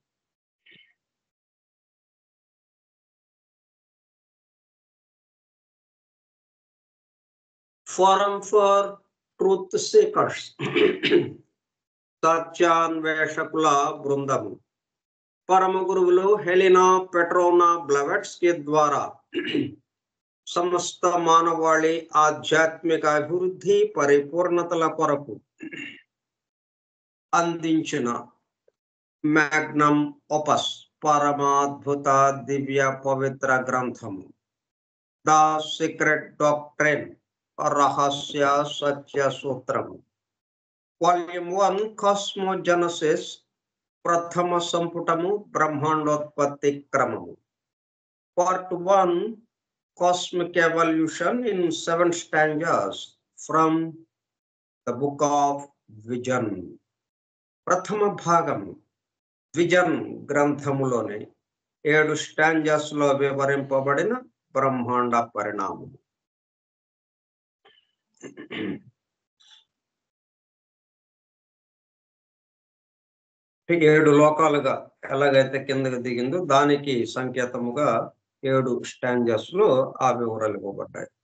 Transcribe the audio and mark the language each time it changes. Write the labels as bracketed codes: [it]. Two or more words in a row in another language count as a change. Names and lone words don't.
[te] फोरम फॉर ट्रूथ सीकर्स సత్యాన్వేషకుల బృందం పరమ గురువులు హెలినా పెట్రోనా బ్లవెట్స్కీ ద్వారా సమస్త మానవాళి ఆధ్యాత్మిక అభివృద్ధి పరిపూర్ణతల కొరకు అందించిన [la] magnum opus [te] పరమాద్భుత దివ్య పవిత్ర గ్రంథము ద సీక్రెట్ డాక్ట్రైన్ రహస్య సత్య సూత్రము వాల్యూమ్ 1 కాస్మోజెనసిస్ ప్రథమ సంపుటము బ్రహ్మాండోత్పత్తి క్రమము పార్ట్ 1 [en] Cosmic Evolution in 7 stanzas from the book of Vision. [te] ప్రథమ భాగము విజన్ గ్రంథములోని 7 స్టాంజాస్ లో వివరింపబడిన బ్రహ్మాండ పరిణామము. ఏడు లోకాలుగా ఎలాగైతే కిందకి దిగిందో దానికి సంకేతముగా 7 స్టాంజాస్ లో ఆ వివరాలు ఇవ్వబడ్డాయి.